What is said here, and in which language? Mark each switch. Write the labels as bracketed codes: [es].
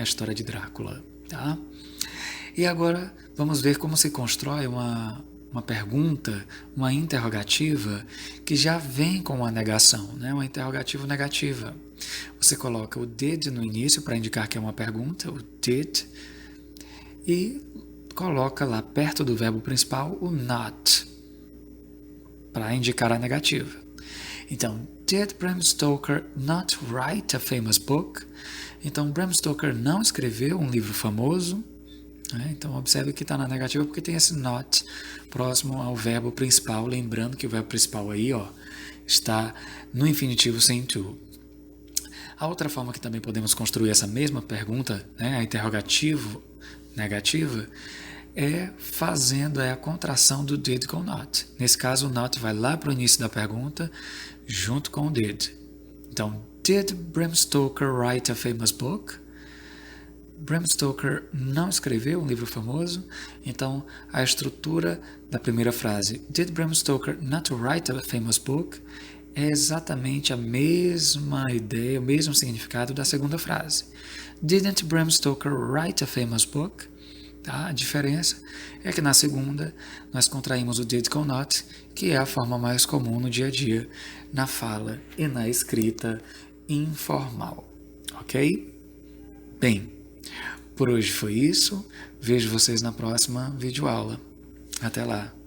[pt] A história de Drácula. Tá? E agora vamos ver como se constrói uma pergunta, uma interrogativa que já vem com uma negação, né? Uma interrogativa negativa. Você coloca o did no início para indicar que é uma pergunta, o did, e coloca lá perto do verbo principal o not, para indicar a negativa. [en] Então, did Bram Stoker not write a famous book? [pt] Então, Bram Stoker não escreveu um livro famoso. Então, observe que está na negativa porque tem esse not próximo ao verbo principal. Lembrando que o verbo principal aí está no infinitivo sem to. A outra forma que também podemos construir essa mesma pergunta, a interrogativo negativa, é fazendo a contração do did com not. Nesse caso, o not vai lá para o início da pergunta, junto com o did. [en] Então, did Bram Stoker write a famous book? [pt] Bram Stoker não escreveu um livro famoso, então a estrutura da primeira frase, [en] did Bram Stoker not write a famous book? [pt] É exatamente a mesma ideia, o mesmo significado da segunda frase. [en] Didn't Bram Stoker write a famous book? [pt] Tá? A diferença é que na segunda nós contraímos o did com not, que é a forma mais comum no dia a dia, na fala e na escrita informal. Ok? Bem, por hoje foi isso. Vejo vocês na próxima videoaula. Até lá!